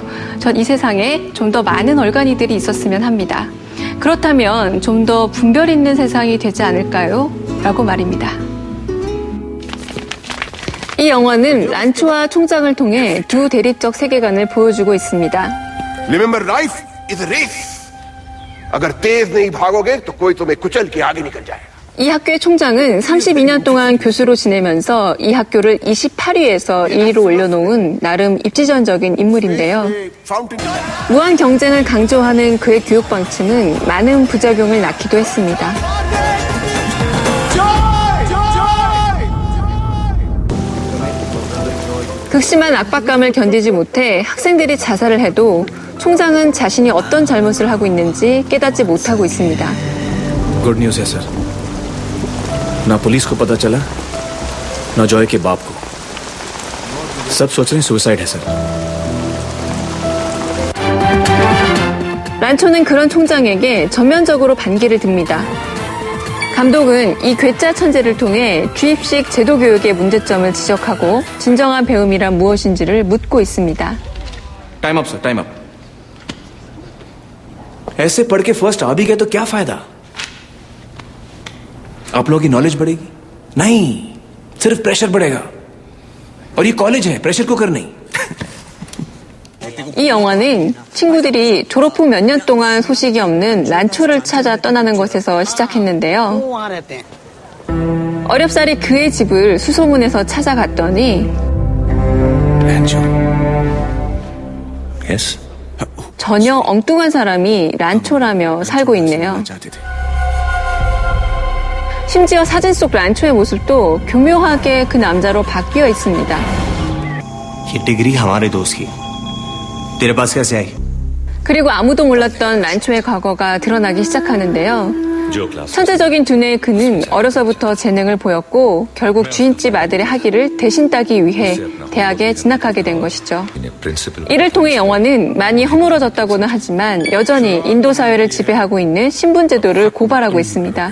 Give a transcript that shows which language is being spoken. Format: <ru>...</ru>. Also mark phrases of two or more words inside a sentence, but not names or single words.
<ko>전 이 세상에 좀 더 많은 얼간이들이 있었으면 합니다. 그렇다면 좀 더 분별 있는 세상이 되지 않을까요? 라고 말입니다. 이 영화는 란초와 총장을 통해 두 대립적 세계관을 보여주고 있습니다.</ko> <en>Remember, life is a race.</en> <hi>अगर तेज नहीं भागोगे तो कोई तुम्हें कुचल के आगे निकल जाएगा.</hi> <ko>이 학교의 총장은 32년 동안 교수로 지내면서 이 학교를 28위에서 1위로 올려놓은 나름 입지전적인 인물인데요. 무한 경쟁을 강조하는 그의 교육 방침은 많은 부작용을 낳기도 했습니다. 극심한 압박감을 견디지 못해 학생들이 자살을 해도 총장은 자신이 어떤 잘못을 하고 있는지 깨닫지 못하고 있습니다.</ko> <en>good news</en> <hi>है सर। ना पुलिस को पता चला, ना जॉय के बाप को। सब सोच रहे हैं सुसाइड है सर।</hi> <ko>란초는 그런 총장에게 전면적으로 반기를 듭니다. 감독은 이 괴짜 천재를 통해 주입식 제도 교육의 문제점을 지적하고 진정한 배움이란 무엇인지를 묻고 있습니다.</ko> <en>time up sir, time up.</en> <hi>ऐसे पढ़ के फर्स्ट आ भी गए तो क्या फायदा? आप लोगों की नॉलेज बढ़ेगी? नहीं, सिर्फ प्रेशर बढ़ेगा। और ये कॉलेज है,</hi> <en>pressure cooker</en> <hi>नहीं।</hi> <ko>이 영화는 친구들이 졸업 후 몇 년 동안 소식이 없는 란초를 찾아 떠나는 것에서 시작했는데요. 어렵사리 그의 집을 수소문해서 찾아갔더니</ko> <en>Yes.</en> <ko>전혀 엉뚱한 사람이 란초라며 살고 있네요. 심지어 사진 속 란초의 모습도 교묘하게 그 남자로 바뀌어 있습니다.</ko> <hi>ये डिग्री हमारे दोस्त की तेरे पास कैसे आई?</hi> <ko>그리고 아무도 몰랐던 란초의 과거가 드러나기 시작하는데요. 천재적인 두뇌의 그는 어려서부터 재능을 보였고 결국 주인집 아들의 학위를 대신 따기 위해 대학에 진학하게 된 것이죠. 이를 통해 영화는 많이 허물어졌다고는 하지만 여전히 인도 사회를 지배하고 있는 신분제도를 고발하고 있습니다.</ko>